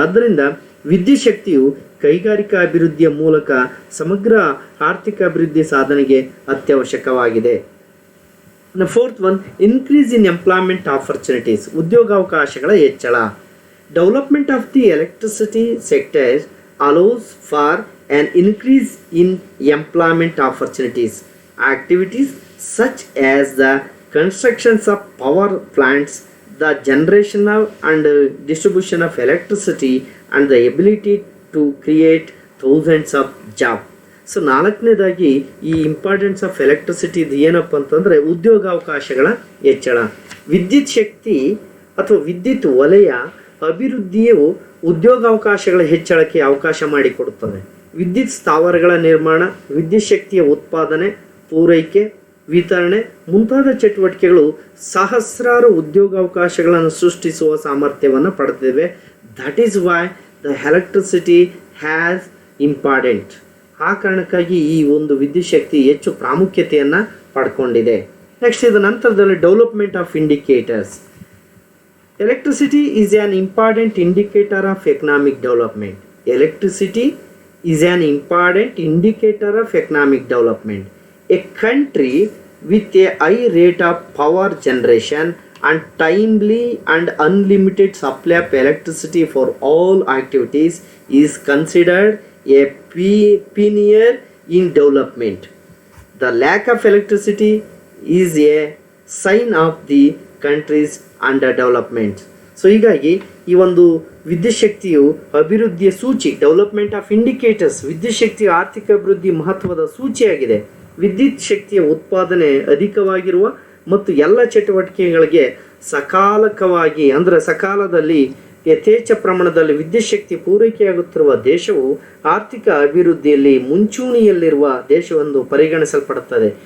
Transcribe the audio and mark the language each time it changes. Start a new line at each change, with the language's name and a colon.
Kannada: ಆದ್ದರಿಂದ ವಿದ್ಯುತ್ ಶಕ್ತಿಯು ಕೈಗಾರಿಕಾ ಅಭಿವೃದ್ಧಿಯ ಮೂಲಕ ಸಮಗ್ರ ಆರ್ಥಿಕ ಅಭಿವೃದ್ಧಿ ಸಾಧನೆಗೆ ಅತ್ಯವಶ್ಯಕವಾಗಿದೆ.
English: Fourth one, increase in employment opportunities.
Kannada: ಉದ್ಯೋಗಾವಕಾಶಗಳ ಹೆಚ್ಚಳ.
English: Development of the electricity sector allows for an increase in employment opportunities. Activities such as the constructions of power plants, the generation of and distribution of electricity, and the ability to create thousands of jobs.
Kannada: So ನಾಲ್ಕನೇದಾಗಿ ಈ
English: importance of ಎಲೆಕ್ಟ್ರಿಸಿಟಿದು
Kannada: ಏನಪ್ಪ ಅಂತಂದರೆ ಉದ್ಯೋಗಾವಕಾಶಗಳ ಹೆಚ್ಚಳ. ವಿದ್ಯುತ್ ಶಕ್ತಿ ಅಥವಾ ವಿದ್ಯುತ್ ವಲಯ ಅಭಿವೃದ್ಧಿಯು ಉದ್ಯೋಗಾವಕಾಶಗಳ ಹೆಚ್ಚಳಕ್ಕೆ ಅವಕಾಶ ಮಾಡಿಕೊಡುತ್ತದೆ. ವಿದ್ಯುತ್ ಸ್ಥಾವರಗಳ ನಿರ್ಮಾಣ, ವಿದ್ಯುತ್ ಶಕ್ತಿಯ ಉತ್ಪಾದನೆ, ಪೂರೈಕೆ, ವಿತರಣೆ ಮುಂತಾದ ಚಟುವಟಿಕೆಗಳು ಸಹಸ್ರಾರು ಉದ್ಯೋಗಾವಕಾಶಗಳನ್ನು ಸೃಷ್ಟಿಸುವ ಸಾಮರ್ಥ್ಯವನ್ನು ಪಡೆದಿವೆ.
English: That is why the electricity has important.
Kannada: ಆ ಕಾರಣಕ್ಕಾಗಿ ಈ ಒಂದು ವಿದ್ಯುತ್ ಶಕ್ತಿ ಹೆಚ್ಚು ಪ್ರಾಮುಖ್ಯತೆಯನ್ನು ಪಡ್ಕೊಂಡಿದೆ.
English: next
Kannada: ಇದು ನಂತರದಲ್ಲಿ
English: Development of indicators. Electricity is an important indicator of economic development. Electricity is an important indicator of economic development. A country with a high rate of power generation and timely and unlimited supply of electricity for all activities is considered a pioneer in development. The lack of electricity is a sign of the country's under development.
Kannada: So ಹೀಗಾಗಿ ಈ ಒಂದು ವಿದ್ಯುತ್ ಶಕ್ತಿಯು ಅಭಿವೃದ್ಧಿಯ ಸೂಚಿ,
English: development of indicators,
Kannada: ವಿದ್ಯುತ್ ಶಕ್ತಿಯ ಆರ್ಥಿಕ ಅಭಿವೃದ್ಧಿ ಮಹತ್ವದ ಸೂಚಿಯಾಗಿದೆ. ವಿದ್ಯುತ್ ಶಕ್ತಿಯ ಉತ್ಪಾದನೆ ಅಧಿಕವಾಗಿರುವ ಮತ್ತು ಎಲ್ಲ ಚಟುವಟಿಕೆಗಳಿಗೆ ಸಕಾಲಕವಾಗಿ ಅಂದರೆ ಸಕಾಲದಲ್ಲಿ ಯಥೇಚ್ಛ ಪ್ರಮಾಣದಲ್ಲಿ ವಿದ್ಯುತ್ ಶಕ್ತಿ ಪೂರೈಕೆಯಾಗುತ್ತಿರುವ ದೇಶವು ಆರ್ಥಿಕ ಅಭಿವೃದ್ಧಿಯಲ್ಲಿ ಮುಂಚೂಣಿಯಲ್ಲಿರುವ ದೇಶವೆಂದು ಪರಿಗಣಿಸಲ್ಪಡುತ್ತದೆ.